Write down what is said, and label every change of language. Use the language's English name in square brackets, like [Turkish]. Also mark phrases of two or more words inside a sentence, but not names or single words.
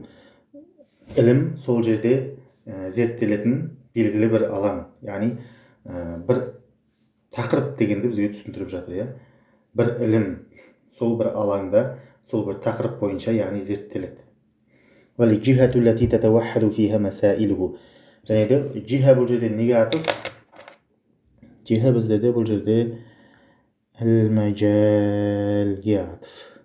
[Kazakh] Ілім сол жерде зерттелетін белгілі бір алаң. Яғни бір тақырып дегенді бізге түсіндіріп жатыр, иә? Бір ілім сол бір алаңда, сол бір тақырып бойынша, яғни зерттеледі. [Arabic] والجهة التي تتوحد فيها مسائله. [Kazakh] Және де джиха бұл жерде неге атып? Джиха біздерде бұл жерде әл-мәжәлге атып.